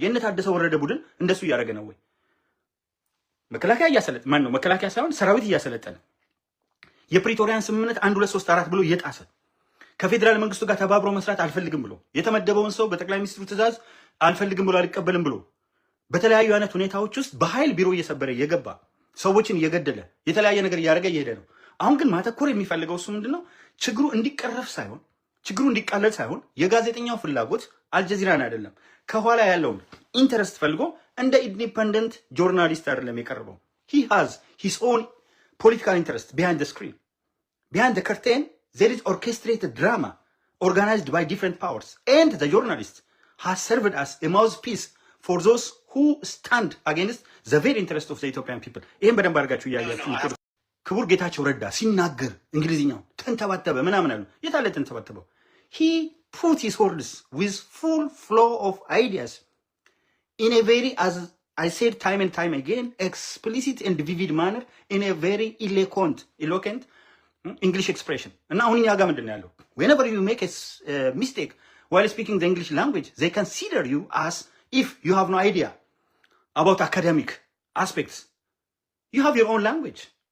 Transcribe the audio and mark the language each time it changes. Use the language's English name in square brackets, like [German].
[Amharic] የነ ታደሰ ወረደ ቡድን እንደሱ እያደረገ ነው ወይ? መከላከያ ሳይሆን ሰራዊት እያሰለጠነ የፕሪቶሪያን ስምምነት 1 2 3 4 ብሎ እየጣሰ ከፌዴራል መንግስቱ ጋር ተባብሮ መስራት አልፈልግም ብሎ የተመደበውን ሰው በጠቅላይ ሚኒስትሩ ትእዛዝ አልፈልግም ብሎ አልቀበልም ብሎ በተለያዩ አይነት ሁኔታዎች ውስጥ በኃይል ቢሮ እየሰበረ እየገባ ሰዎችን እየገደለ የተለያየ ነገር እያደረገ እየሄደ ነው። አሁን ግን ማተኮር የሚፈልገው እሱ ምንድነው? ችግሩ እንዲቀረፍ ሳይሆን ችግሩ እንዲቃለል ሳይሆን የጋዜጠኛው ፍላጎት አልጀዚራን አይደለም ከኋላ ያለውን ኢንተረስት ፈልጎ እንደ ኢንዲፔንደንት ጆርናሊስት አይደለም የቀረበው። [English] he has his own political interest behind the screen. Behind the curtain there is orchestrated drama organized by different powers, and the journalist has served as a mouthpiece for those who stand against the very interest of the Ethiopian people. [Amharic] ይሄን በደንብ አድርጋችሁ እያያችሁ ክቡር ጌታቸው ረዳ ሲናገር እንግሊዝኛው ተንተባተበ ምናምን አሉ። የታለ ተንተባተበው? [English] he put his words with full flow of ideas in a very, as I said time and time again, explicit and vivid manner, in a very eloquent English expression. [Amharic] እና አሁን እኛ ጋር ምንድን ነው ያለው? [English] whenever you make a mistake while speaking the English language, they consider you as if you have no idea about academic aspects. You have your own language.